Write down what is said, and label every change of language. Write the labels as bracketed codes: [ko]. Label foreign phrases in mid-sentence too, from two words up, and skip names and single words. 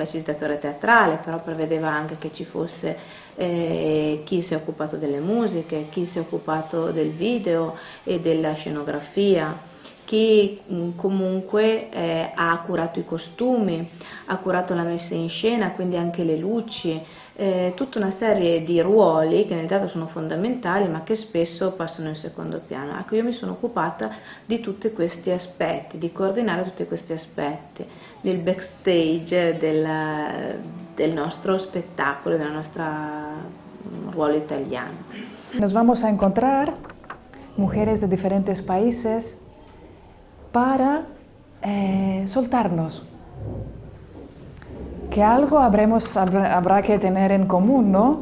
[it] facilitatore teatrale, però prevedeva anche che ci fosse chi si è occupato delle musiche, chi si è occupato del video e della scenografia, chi comunque ha curato i costumi, ha curato la messa in scena, quindi anche le luci, tutta una serie di ruoli che nel teatro sono fondamentali ma che spesso passano in secondo piano. Ecco, io mi sono occupata di tutti questi aspetti, di coordinare tutti questi aspetti, del backstage del nostro spettacolo, del nostro ruolo italiano. [es] Nos vamos a encontrar mujeres de diferentes países para soltarnos, que algo habrá que tener en común, ¿no?